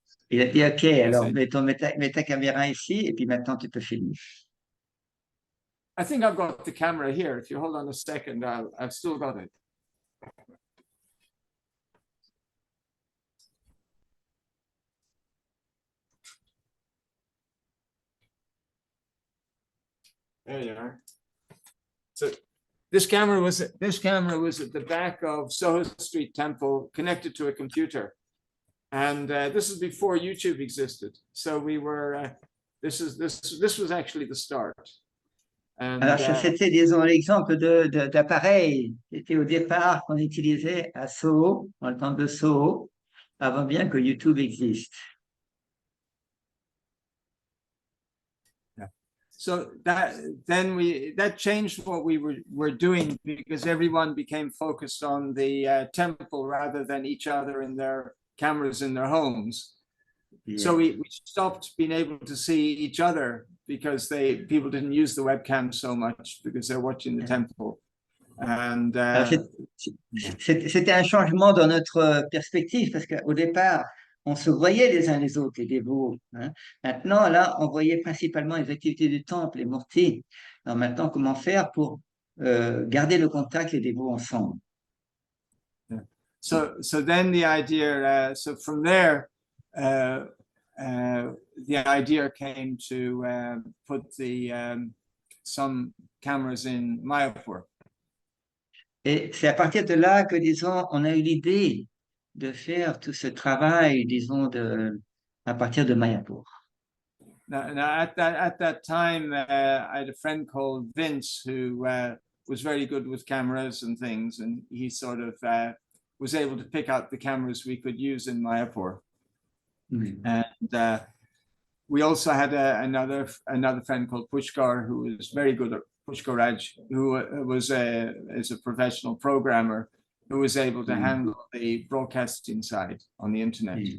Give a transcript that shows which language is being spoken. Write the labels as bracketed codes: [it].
[fr] Il a dit, OK, alors mets ta caméra ici, et puis maintenant tu peux filmer. [en] I think I've got the camera here. If you hold on a second, I've still got it. There you are. So this camera was at the back of Soho Street Temple, connected to a computer, and this is before YouTube existed. So we were. This was actually the start. And, [fr] alors ça c'était, disons, l'exemple d'appareil qui était au départ qu'on utilisait à Soho, dans le temple de Soho, avant bien que YouTube existe. So that changed what we were doing, because everyone became focused on the temple rather than each other in their cameras in their homes. Yeah. So we stopped being able to see each other because people didn't use the webcam so much because they're watching the temple. And c'était un changement dans notre perspective, parce qu'au départ, on se voyait les uns les autres, les dévots. Hein. Maintenant, là, on voyait principalement les activités du temple, les murtis. Alors maintenant, comment faire pour garder le contact, les dévots ensemble? [en] Yeah. So then the idea, so from there, the idea came to put some cameras in Mayapur. [fr] Et c'est à partir de là que, disons, on a eu l'idée de faire tout ce travail, disons, à partir de Mayapur. [en] Now at that time, I had a friend called Vince who was very good with cameras and things, and he sort of was able to pick out the cameras we could use in Mayapur. Mm-hmm. And we also had another friend called Pushkar, who was very good at Pushkaraj, who is a professional programmer who was able to handle the broadcasting side on the internet.